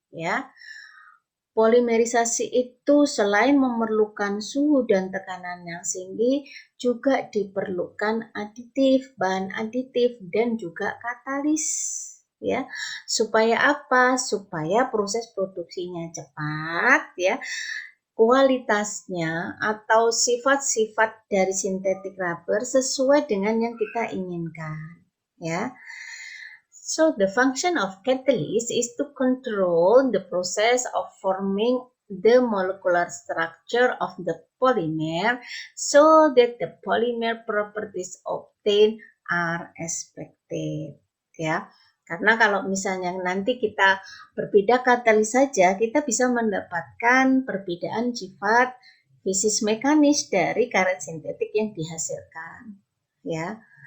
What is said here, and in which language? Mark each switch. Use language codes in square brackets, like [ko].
[id] ya. Polimerisasi itu selain memerlukan suhu dan tekanan yang tinggi, juga diperlukan aditif, bahan aditif, dan juga katalis. Ya, supaya apa? Supaya proses produksinya cepat, ya. Kualitasnya atau sifat-sifat dari sintetik rubber sesuai dengan yang kita inginkan, ya. [en] So the function of catalyst is to control the process of forming the molecular structure of the polymer so that the polymer properties obtained are expected. [id] Ya, karena kalau misalnya nanti kita berbeda katalis saja, kita bisa mendapatkan perbedaan sifat fisis mekanis dari karet sintetik yang dihasilkan. Ya.